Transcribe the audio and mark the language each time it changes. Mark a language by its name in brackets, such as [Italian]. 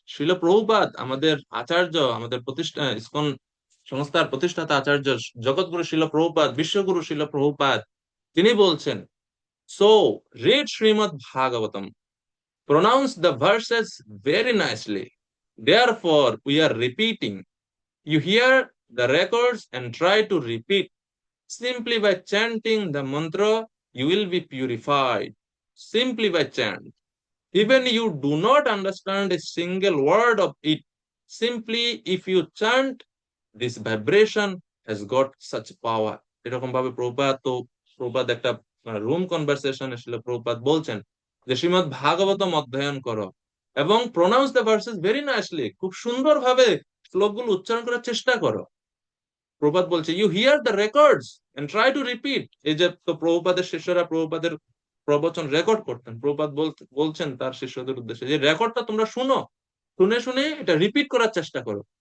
[Bangla] শিল প্রভুপাদ আমাদের আচার্য, আমাদের প্রতিষ্ঠা ইসকন সংস্থার প্রতিষ্ঠাতা আচার্য, জগৎগুরু শিল প্রভুপাদ, বিশ্বগুরু শিল প্রভুপাদ, তিনি বলছেন, [English] So read Srimad Bhagavatam, pronounce the verses very nicely, therefore we are repeating. You hear the records and try to repeat. Simply by chanting the mantra you will be purified. Simply by chant, even you do not understand a single word of it, simply if you chant, this vibration has got such power. [Bangla] এরকম ভাবে প্রভুপাদ একটা room conversation ছিল, প্রভুপাদ বলছেন যে শ্রীমদ ভাগবতম অধ্যয়ন করো এবং [English] pronounce the verses very nicely, [Bangla] খুব সুন্দর ভাবে শ্লোকগুলো উচ্চারণ করার চেষ্টা করো। প্রভুপাদ বলছে [English] You hear the records and try to repeat. [Bangla] এই যে তো প্রভুপাদের শিষ্যরা প্রভুপাদের প্রবচন রেকর্ড করতেন, প্রভুপাদ বলছেন তার শিষ্যদের উদ্দেশ্যে যে রেকর্ডটা তোমরা শুনো, শুনে শুনে এটা রিপিট করার চেষ্টা করো।